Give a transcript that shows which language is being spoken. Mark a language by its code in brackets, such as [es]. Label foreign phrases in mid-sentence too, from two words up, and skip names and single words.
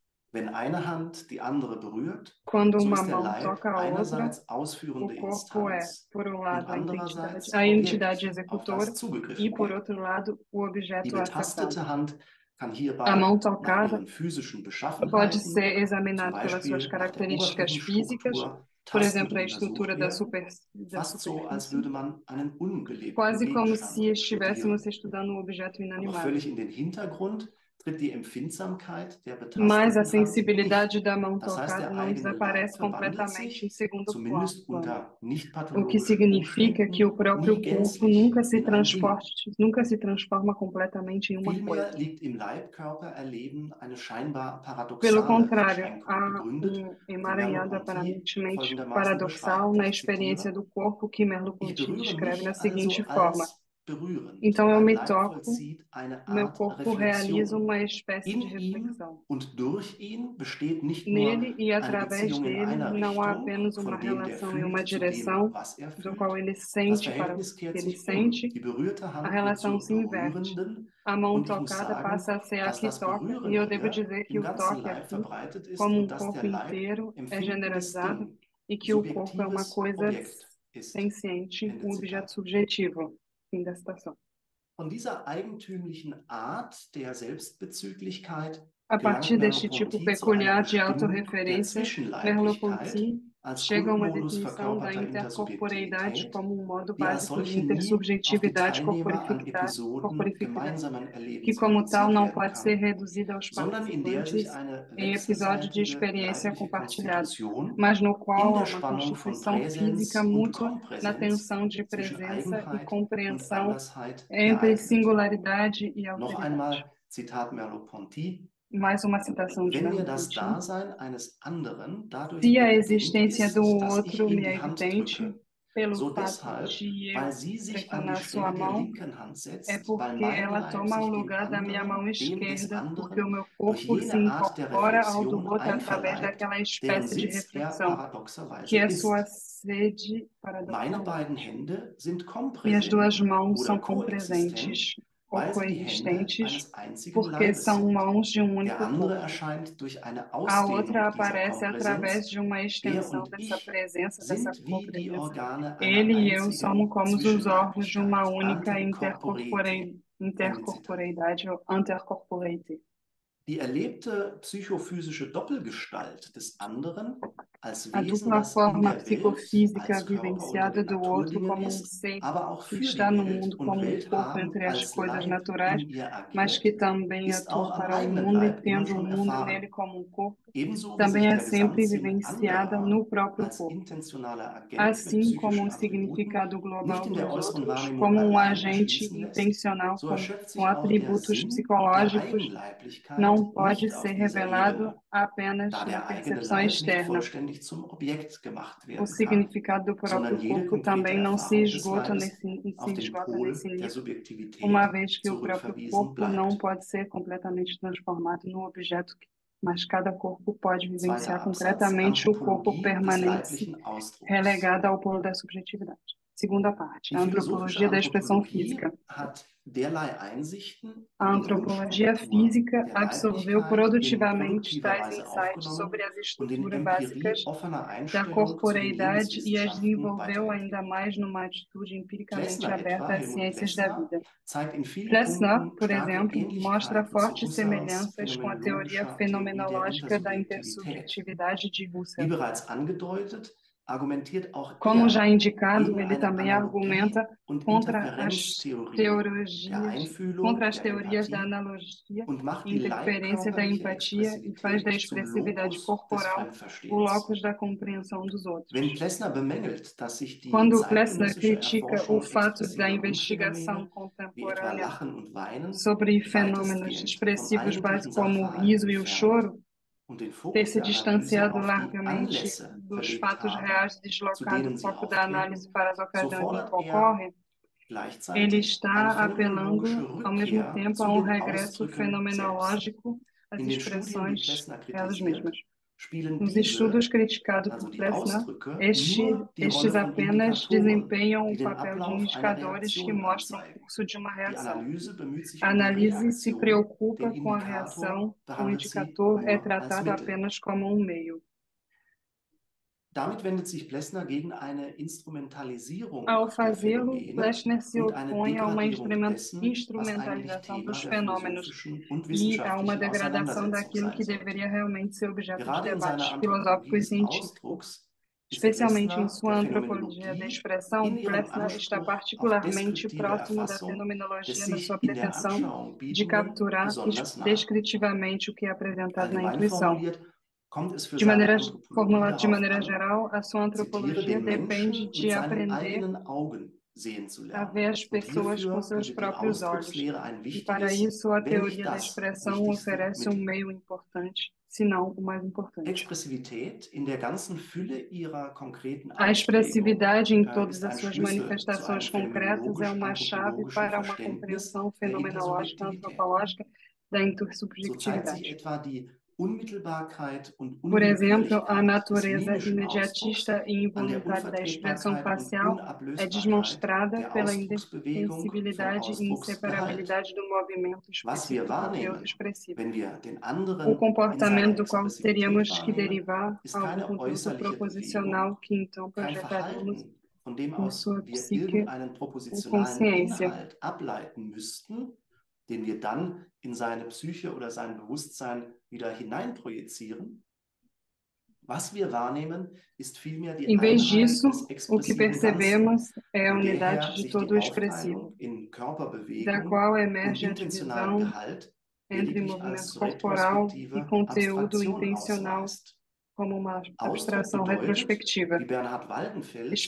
[de] Wenn eine Hand die andere berührt, [pt] Quando [de] so [pt] uma [de] ist der [pt] mão [de] Leib [pt] toca a outra, [de] einerseits [pt] o [de] ausführende [pt] corpo é, [de] Instanz [pt] por um [de] und [pt] lado, [de] andererseits [pt] a entidade [de] Objekt, auf [pt] executora [de] das zugegriffen [pt] e, por [de] wird. [pt] outro lado, o [de] Die [pt] objeto acessado. [de] betastete Hand kann [pt] A [de] hierbei [pt] mão [de] nach [pt] tocada [de] ihren physischen [pt] pode [de] Beschaffenheiten, [pt] ser [de] zum [pt] examinado pelas suas [de] Beispiel nach der [pt] características físicas, [de] Oberflächenstruktur, [pt] por [de] tastend [pt] exemplo, [de] und [pt] a [de] untersucht [pt] estrutura da, [de] werden, [pt] da [de] fast so, als [pt] superfície, [de] würde man einen ungelebten [pt] quase como se [de] Gegenstand [pt] estivéssemos [de] studieren. [pt] estudando um objeto [de] Aber [pt] inanimado. [de] völlig in den Hintergrund tritt die Empfindsamkeit der [pt] Mas a [de] betasteten Hand [pt] sensibilidade [de] nicht. [pt] da mão [de] Das heißt, [pt] tocada [de] der [pt] não [de] eigene Leib [pt] desaparece [de] verwandelt [pt] completamente em [de] sich, [pt] segundo plano, [de] zumindest unter nicht [pt] o que [de] pathologischen [pt] significa que o [de] Umständen, [pt] próprio [de] nie [pt] corpo [de] gänzlich in ein Ding. [pt] nunca se transforma completamente em uma [de] Vielmehr [pt] coisa. [de] liegt im Leibkörpererleben eine scheinbar [pt] Pelo [de] paradoxale [pt] contrário, [de] Verschränkung [pt] há [de] begründet, die [pt] emaranhado [de] Merleau-Ponty [pt] aparentemente [de] folgendermaßen [pt] paradoxal [de] beschreibt. [pt] na [de] Ich [pt] experiência [de] zitiere: [pt] do corpo que [de] Ich [pt] Merleau-Ponty [de] berühre [pt] descreve na [de] mich [pt] seguinte [de] also [pt] forma: [de] als berührend. [pt] então eu [de] Mein [pt] me [de] Leib [pt] toco, [de] vollzieht eine [pt] meu [de] Art [pt] corpo realiza [de] Reflexion. [pt] uma espécie de [de] In ihm [pt] reflexão. [de] und durch ihn besteht nicht nur [pt] Nele e [de] eine [pt] através [de] Beziehung in [pt] dele [de] einer [pt] não há [de] Richtung, [pt] apenas uma [de] von dem der [pt] relação em uma [de] fühlt zu dem, [pt] direção, [de] was er [pt] do qual [de] fühlt. [pt] ele [de] Das [pt] sente para o [de] Verhältnis [pt] que [de] kehrt [pt] ele [de] sich um. [pt] sente, [de] Die berührte [pt] a [de] Hand wird [pt] relação [de] zur [pt] se inverte. [de] berührenden. [pt] A mão [de] Und ich muss [pt] tocada [de] sagen, [pt] passa a ser a [de] dass [pt] que [de] das [pt] toca, e [de] Berühren [pt] eu devo [de] hier [pt] dizer que [de] im [pt] o [de] ganzen [pt] toque [de] Leib [pt] aqui, [de] verbreitet ist [pt] como um [de] und dass [pt] corpo [de] der Leib [pt] inteiro, é [de] empfindendes [pt] generalizado [de] Ding, [pt] e que o corpo é uma [de] subjektives [pt] coisa [de] Objekt ist. [pt] senciente, [de] Ende [pt] um objeto [de] Zitat. [pt] subjetivo. Fim da citação. [de] Von dieser eigentümlichen Art der Selbstbezüglichkeit [pt] A [de] gelangt [pt] partir deste tipo [de] Merleau-Ponty zu einer [pt] peculiar de [de] Bestimmung der [pt] autorreferência, [de] Zwischenleiblichkeit [pt] Merleau-Ponty [de] als [pt] chega a uma [de] Grundmodus [pt] definição da [de] verkörperter [pt] intercorporeidade [de] Intersubjektivität, [pt] como um modo [de] die als [pt] básico de [de] solche nie auf die [pt] intersubjetividade [de] Teilnehmer an Episoden [pt] corporificada, [de] gemeinsamen [pt] que [de] Erlebens [pt] como tal [de] reduziert [pt] não [de] werden [pt] pode ser [de] kann, [pt] reduzida aos [de] sondern in der sich [pt] participantes [de] eine [pt] em episódio de [de] wechselseitige [pt] experiência [de] leibliche [pt] compartilhada, [de] Konstitution [pt] mas no [de] in [pt] qual há [de] der [pt] uma [de] Spannung von [pt] constituição física [de] Präsens und [pt] mútua na [de] Kompräsenz [pt] tensão de [de] zwischen [pt] presença e [de] Eigenheit und [pt] compreensão [de] Andersheit [pt] entre [de] ereignet. [pt] singularidade e [de] Noch [pt] alteridade. [de] einmal Zitat Merleau-Ponty: [pt] Mais uma citação de [de] Wenn mir das [pt] Merleau-Ponty. [de] Dasein eines anderen dadurch [pt] Se a [de] evident [pt] existência do [de] ist, dass ich [pt] outro [de] ihm [pt] me [de] die [pt] é [de] Hand [pt] evidente [de] drücke, [pt] pelo [de] so [pt] fato [de] deshalb, [pt] de [de] weil [pt] eu [de] sie sich an die [pt] pressionar sua [de] Stelle der [pt] mão, [de] linken Hand [pt] é [de] setzt, weil [pt] porque [de] mein [pt] ela [de] Leib [pt] toma o [de] sich dem [pt] lugar da minha mão [de] anderen, dem des [pt] esquerda, porque o [de] anderen, [pt] meu [de] durch [pt] corpo se [de] jene Art der [pt] incorpora ao do [de] Reflexion [pt] outro através [de] einverleibt, [pt] daquela [de] deren [pt] espécie de [de] Sitz er [pt] reflexão, que [de] paradoxerweise [pt] é sua [de] ist. [pt] sede [de] Meine beiden [pt] paradoxalmente. [de] Hände sind [pt] Minhas duas [de] kompräsent [pt] mãos [de] oder [pt] são [de] koexistent, [pt] compresentes ou [de] weil sie die Hände [pt] coexistentes, [de] eines einzigen [pt] porque [de] Leibes [pt] são [de] sind. [pt] mãos de um [de] Der [pt] único [de] andere [pt] corpo. [de] erscheint durch eine [pt] A outra [de] Ausdehnung dieser [pt] aparece através [de] Kompräsenz. [pt] de uma [de] Er [pt] extensão [de] und [pt] dessa [de] ich [pt] presença, dessa [de] sind wie die [pt] copresença. [de] Organe einer [pt] Ele e eu somos [de] einzigen [pt] como os órgãos de uma [de] Zwischenleiblichkeit, [pt] única [de] Antercorporete. Ende Zitat. [pt] intercorporeidade ou intercorporate. [de] Die erlebte psychophysische Doppelgestalt des anderen als [pt] A [de] Wesen, [pt] dupla [de] das in [pt] forma [de] der Welt, [pt] psicofísica [de] als Körper unter [pt] vivenciada [de] den [pt] do outro [de] Naturdingen [pt] como [de] ist, [pt] ser [de] aber auch [pt] que [de] für [pt] está [de] die [pt] no [de] Welt [pt] mundo [de] und [pt] como [de] Welt [pt] corpo [de] haben [pt] entre as [de] als [pt] coisas [de] Leib [pt] naturais, [de] in ihr [pt] mas que [de] agiert, [pt] também [de] ist auch [pt] atua [de] am [pt] para o [de] eigenen [pt] mundo e [de] Leib immer [pt] tendo o [de] schon [pt] mundo [de] erfahren. [pt] nele como corpo, [de] Ebenso wie sich [pt] também é [de] der [pt] sempre [de] Gesamtsinn [pt] vivenciada [de] anderer [pt] no próprio [de] als [pt] corpo. [de] intentionaler Agent mit [pt] Assim como [de] psychischen [pt] o [de] Attributen [pt] significado [de] nicht [pt] global [de] in der [pt] dos [de] äußeren [pt] outros, [de] Wahrnehmung [pt] como um [de] allein [pt] agente [de] erschließen lässt, [pt] intencional [de] so erschöpft [pt] com [de] sich auch der [pt] atributos [de] Sinn der [pt] psicológicos, [de] Eigenleiblichkeit [pt] não pode [de] nicht [pt] ser [de] auf dieser [pt] revelado [de] Ebene, [pt] apenas [de] da [pt] na [de] der eigene [pt] percepção [de] Leib nicht [pt] externa. [de] vollständig zum Objekt gemacht [pt] O [de] werden kann, [pt] significado do [de] sondern [pt] próprio [de] jede [pt] corpo [de] konkrete [pt] também não se [de] Erfahrung des [pt] esgota [de] Leibes auf den [pt] nesse [de] Pol der [pt] nível, uma [de] Subjektivität [pt] vez que o próprio [de] zurückverwiesen [pt] corpo não [de] bleibt. [pt] pode ser completamente transformado num objeto, mas cada corpo pode [de] Zweiter [pt] vivenciar [de] Absatz: [pt] concretamente o corpo [de] Anthropologie des [pt] permanente [de] leiblichen Ausdrucks. [pt] relegado ao polo da subjetividade. Segunda parte, [de] Die [pt] a [de] philosophische [pt] antropologia da expressão [de] Anthropologie [pt] física. [de] hat derlei Einsichten [pt] A [de] in die [pt] antropologia [de] Grundstruktur [pt] física [de] der [pt] absorveu [de] Leiblichkeit in [pt] produtivamente [de] produktiver [pt] tais [de] Weise [pt] insights [de] aufgenommen [pt] sobre as [de] und in [pt] estruturas [de] Empirie [pt] básicas [de] offener [pt] da [de] Einstellung zu den [pt] corporeidade e as [de] Lebenswissenschaften [pt] desenvolveu ainda [de] weiterentwickelt. [pt] mais numa atitude empiricamente [de] Klessner [pt] aberta [de] etwa, [pt] às [de] Helmut [pt] ciências da [de] Klessner, [pt] vida. [de] zeigt in vielen [pt] Plessner, [de] Punkten [pt] por [de] starke [pt] exemplo, mostra [de] Ähnlichkeiten zu [pt] fortes [de] Husserls [pt] semelhanças com a teoria [de] phänomenologischer Theorie der [pt] fenomenológica da [de] Intersubjektivität. [pt] intersubjetividade de [de] Wie [pt] Husserl. [de] bereits angedeutet, argumentiert auch [pt] Como já [de] er [pt] indicado, [de] gegen [pt] ele [de] eine [pt] também [de] Analogie- [pt] argumenta [de] und [pt] contra as [de] Interferenztheorie der [pt] teorias, [de] Einfühlung, [pt] contra as [de] der [pt] teorias da [de] Empathie [pt] analogia [de] und macht [pt] e [de] die [pt] interferência da [de] leibkörperliche [pt] empatia e faz da [de] Expressivität zum [pt] expressividade [de] Locus des [pt] corporal o [de] Fremdverstehens. [pt] locus da compreensão dos outros. [de] Wenn Plessner bemängelt, dass sich die [pt] Quando Plessner [de] zeitgenössische [pt] critica o [de] Erforschung [pt] fato da [de] expressiver [pt] investigação [de] Grundphänomene, wie etwa [pt] contemporânea [de] Lachen und Weinen, [pt] sobre fenômenos [de] weitestgehend vom [pt] expressivos [de] eigentlichen [pt] básicos como o [de] Sachverhalt [pt] riso e o [de] entfernt [pt] choro, [de] und den [pt] ter [de] Fokus [pt] se [de] der Analyse [pt] distanciado [de] auf die [pt] largamente [de] Anlässe [pt] dos [de] verlegt [pt] fatos [de] habe, [pt] reais, [de] zu [pt] deslocado o [de] denen sie [pt] foco da análise [de] auftreten, [pt] para as [de] so [pt] ocasiões em que [de] fordert er [pt] ocorre, ele [de] gleichzeitig eine [pt] está apelando [de] phänomenologische [pt] ao mesmo [de] Rückkehr [pt] tempo [de] zu [pt] a um [de] den [pt] regresso [de] Ausdrücken selbst. [pt] fenomenológico às [de] In den Studien, die [pt] expressões [de] Plessner [pt] elas [de] kritisiert, [pt] mesmas. [de] spielen [pt] Nos [de] diese, [pt] estudos criticados [de] also [pt] por [de] die [pt] Plessner, [de] Ausdrücke, [pt] estes [de] nur die Rolle von [pt] apenas [de] Indikatoren, [pt] desempenham [de] die [pt] o [de] den [pt] papel de [de] Ablauf einer [pt] indicadores que [de] Reaktion [pt] mostram o [de] anzeigen. [pt] curso de uma [de] Die [pt] reação. [de] Analyse bemüht sich [pt] A [de] um die [pt] análise se [de] Reaktion, [pt] preocupa [de] den [pt] com a [de] Indikator [pt] reação, o [de] behandelt sie [pt] indicador é [de] nur als [pt] tratado [de] Mittel. [pt] apenas como um meio. [de] Damit wendet sich Plessner gegen eine Instrumentalisierung [pt] Ao [de] der [pt] fazê-lo, [de] Phänomene [pt] Plessner se [de] und eine [pt] opõe a uma [de] Degradierung dessen, was eigentlich [pt] instrumentalização [de] Thema [pt] dos [de] der [pt] fenômenos [de] philosophischen und [pt] e a uma [de] wissenschaftlichen [pt] degradação [de] Auseinandersetzung [pt] daquilo [de] sein [pt] que [de] sollte. [pt] deveria realmente ser objeto de [de] Gerade in seiner [pt] debates [de] Anthropologie [pt] filosóficos e [de] des [pt] científicos. [de] Ausdrucks ist [pt] Especialmente em [de] Plessner [pt] sua [de] der [pt] antropologia da [de] Phänomenologie [pt] expressão, [de] in ihrem [pt] Plessner está [de] Anspruch auf [pt] particularmente [de] deskriptive [pt] próximo da [de] Erfassung des [pt] fenomenologia na sua [de] sich in der [pt] pretensão [de] Anschauung [pt] de [de] Bietenden [pt] capturar [de] besonders nahe. [pt] descritivamente o que é apresentado na [de] Allgemein [pt] intuição. [de] formuliert kommt es für [pt] De [de] seine [pt] maneira, [de] Anthropologie [pt] formulado de [de] darauf [pt] maneira [de] an, [pt] geral, a sua [de] zitiere, [pt] antropologia [de] den [pt] depende [de] Menschen [pt] de [de] mit seinen [pt] aprender [de] eigenen Augen sehen zu [pt] a [de] lernen. [pt] ver as [de] Und [pt] pessoas com [de] hierfür [pt] seus [de] bietet die [pt] próprios olhos. [de] Ausdruckslehre ein [pt] E para [de] wichtiges, [pt] isso, a [de] wenn nicht [pt] teoria da [de] das [pt] expressão [de] wichtigste [pt] oferece [de] Mittel. [pt] meio importante, se não o mais importante. [de] Expressivität in der ganzen Fülle ihrer konkreten [pt] A [de] Ausprägung [pt] expressividade em todas [de] ist [pt] as [de] ein [pt] suas [de] Schlüssel zu einem [pt] manifestações concretas é uma chave [de] phänomenologisch-anthropologischen [pt] para uma [de] Verständnis [pt] compreensão [de] der [pt] fenomenológica [de] Intersubjektivität. [pt] antropológica da [de] So zeigt sich [pt] intersubjetividade. [de] etwa die Unmittelbarkeit und [pt] Por exemplo, a [de] Unwillkürlichkeit des [pt] natureza [de] mimischen [pt] imediatista [de] Ausdrucks [pt] e [de] an der [pt] involuntária da expressão [de] Unvertretbarkeit und [pt] facial é [de] Unablösbarkeit [pt] demonstrada [de] der [pt] pela [de] Ausdrucksbewegung vom [pt] indefensibilidade e [de] Ausdrucksgehalt. [pt] inseparabilidade do movimento [de] Was wir [pt] explícito do conteúdo [de] wahrnehmen, [pt] expressivo. [de] wenn wir den [pt] O [de] anderen in seiner [pt] comportamento do qual [de] Expressivität [pt] teríamos que [de] wahrnehmen, [pt] derivar [de] ist [pt] algum [de] keine [pt] conteúdo [de] äußerliche [pt] proposicional [de] Bewegung, [pt] que então [de] kein [pt] projetaríamos [de] Verhalten, von dem [pt] em [de] aus [pt] sua [de] wir [pt] psique [de] irgendeinen [pt] ou [de] propositionalen [pt] consciência. [de] Inhalt ableiten müssten, den wir dann in seine Psyche oder sein Bewusstsein wieder hineinprojizieren. Was wir wahrnehmen, ist vielmehr die [pt] Em vez [de] Einheit [pt] disso, [de] des [pt] o que [de] expressiven Ganzen, [pt] percebemos é a [de] von der [pt] unidade [de] her [pt] de [de] sich [pt] todo [de] die [pt] o expressivo, [de] Aufteilung in [pt] da [de] Körperbewegung [pt] qual [de] und [pt] emerge a [de] intentionalen [pt] divisão [de] Gehalt [pt] entre [de] lediglich als [pt] movimento corporal e [de] retrospektive [pt] conteúdo [de] Abstraktion [pt] intencional [de] ausweist. [pt] como uma [de] Ausdruck [pt] abstração [de] bedeutet, [pt] retrospectiva. [de] wie Bernhard Waldenfels im